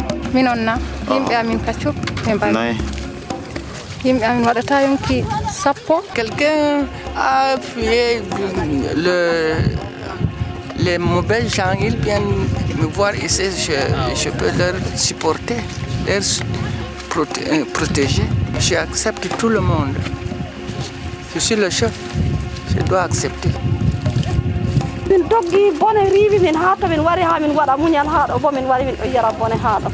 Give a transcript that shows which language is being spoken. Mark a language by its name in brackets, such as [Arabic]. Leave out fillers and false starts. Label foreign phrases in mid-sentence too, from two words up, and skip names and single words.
[Fula] minonna yimɓe amin kaccup ɓe mbawi yimɓe amin waɗata yonki sappo. [French] Quelqu'un a fuyé les mauvais gens, ils viennent me voir ici, je peux leur supporter, leur protéger. J'accepte tout le monde. Je suis le chef, je dois accepter. [Fula] Min doggi bone riiwi min haa to min wari haa min waɗa muñal haa ɗo bo min wari min ɗo yara bone haa ɗo.